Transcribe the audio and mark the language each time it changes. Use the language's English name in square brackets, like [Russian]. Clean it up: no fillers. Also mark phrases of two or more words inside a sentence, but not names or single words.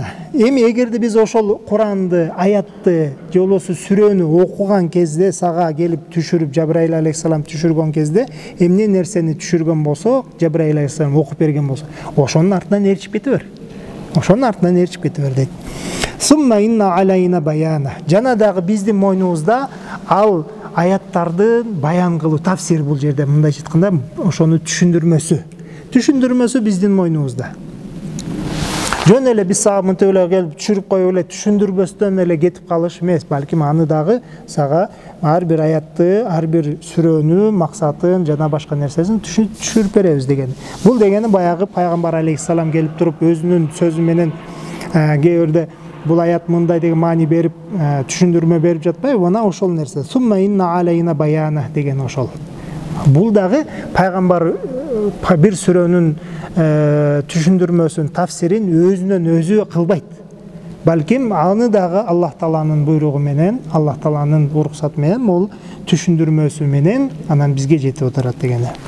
[Kyrgyz] Эми эгерде биз ошол Куранды, аятты, же болбосо сүрөнү окуган кезде сага келип түшүрүп, Жабраил алейхисалам түшүргөн кезде, эмне нерсени түшүргөн болсо, Жабраил алейхисалам окуп берген болсо, ошонун артынан ээрчип кете бер. Ошонун артынан ээрчип кете бер дейт. [Arabic] ثم إن علينا بيانه. [Kyrgyz] Жана дагы биздин мойнубузда ал аяттарды баян кылуу, тафсир бул жерде мындайча айтканда ошону түшүндүрмөсү биздин мойнубузда. Жөн эле биз сага мынтип эле келип түшүрүп коюп эле түшүндүрбөстөн эле кетип калыш эмес, балким аны дагы сага ар бир аятты, ар бир сүрөнү, максатын жана башка нерсесин түшүрүп беребиз деген. Бул дегени баягы пайгамбар алейхисалам келип туруп өзүнүн сөзү менен кээ бирде бул аят мындай деген маани берип, түшүндүрмө берип жатпайбы? Мына ошол нерсе. [Arabic] ثم إن علينا بيانه [Kyrgyz] деген ошол. Бул дагы пайгамбар бир сүрөнүн түшүндүрмөсүн, тафсирин өзүнөн өзү кылбайт. Балким аны дагы Аллах Тааланын буйругу менен, Аллах Тааланын уруксаты менен, бул түшүндүрмөсү менен анан бизге жетип отурат дегени.